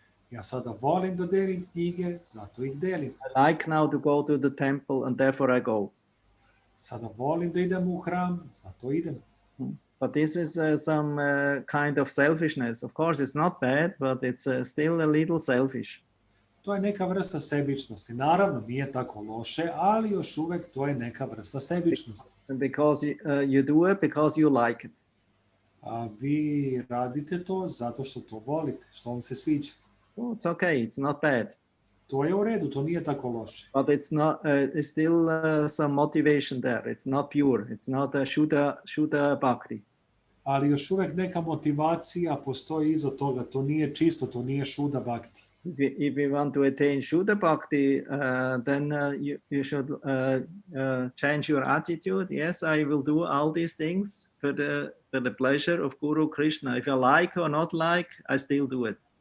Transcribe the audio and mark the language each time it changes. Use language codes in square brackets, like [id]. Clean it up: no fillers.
[sr] Ja sada volim da delim knjige, zato ih delim. [en] I like now to go to the temple and therefore I go. [sr] Sada volim da idem u hram, zato idem. [en] But this is some kind of selfishness. Of course, it's not bad, but it's still a little selfish. [sr] To je neka vrsta sebičnosti. Naravno, nije tako loše, ali još uvek to je neka vrsta sebičnosti. [en] Because you do it because you like it. [sr] Vi radite to zato što to volite, što vam se sviđa. [en] Oh, it's okay, it's not bad. [sr] To je u redu, to nije tako loše. [en] But it's not. It's still some motivation there. It's not pure. It's not a Shuddha bhakti. [sr] Ali još uvek neka motivacija postoji iza toga. To nije čisto, to nije Shuddha bhakti. [en] If you want to attain Shuddha bhakti, then you should change your attitude. Yes, I will do all these things for the pleasure of Guru Krishna. If I like or not like, I still do it.